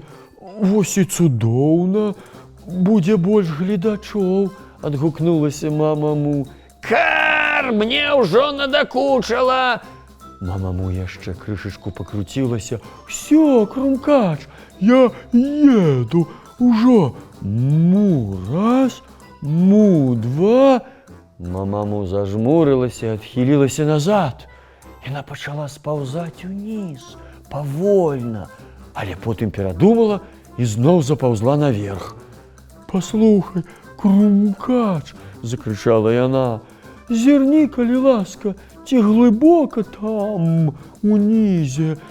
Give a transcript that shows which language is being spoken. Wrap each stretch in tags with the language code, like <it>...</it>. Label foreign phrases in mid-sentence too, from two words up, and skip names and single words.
<be>Вось і цудоўна, будзе больш гледачоў, адгукнулася мама Му. Кар, мне ўжо надакучала. Мама Му яшчэ крышачку пакруцілася.</be> <ru>Всё, Крумкач, я еду ужо.</ru> <be>Му раз, му два. Мама Му зажмурылася і адхілілася назад. Яна пачала спаўзаць уніз, павольна, але потым перадумала і зноў запаўзла наверх. Паслухай, Крумкач, закрычала яна, зірні, калі ласка, ці глыбока там унізе.</be>